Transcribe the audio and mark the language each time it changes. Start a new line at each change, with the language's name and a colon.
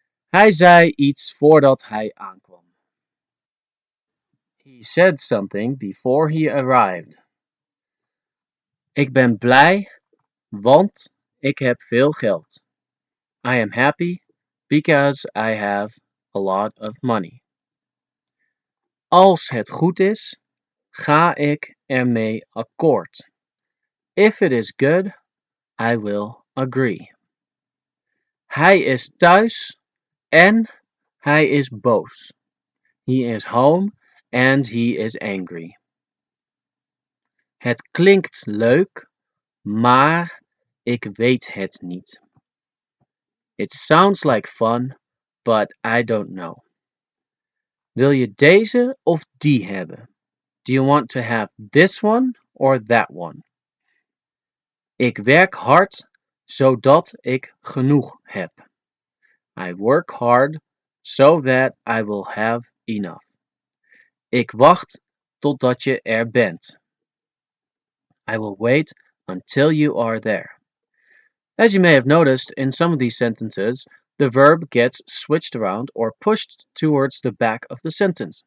Dutch: Hij zei iets voordat hij aankwam.
English: He said something before he arrived.
Dutch: Ik ben blij, want ik heb veel geld.
English: I am happy because I have a lot of money.
Dutch: Als het goed is, ga ik ermee akkoord.
English: If it is good, I will agree.
Dutch: Hij is thuis en hij is boos.
English: He is home and he is angry.
Dutch: Het klinkt leuk, maar ik weet het niet.
English: It sounds like fun, but I don't know.
Dutch: Wil je deze of die hebben?
English: Do you want to have this one or that one?
Dutch: Ik werk hard, zodat ik genoeg heb.
English: I work hard, so that I will have enough.
Dutch: Ik wacht totdat je er bent.
English: I will wait until you are there. As you may have noticed, in some of these sentences, the verb gets switched around or pushed towards the back of the sentence.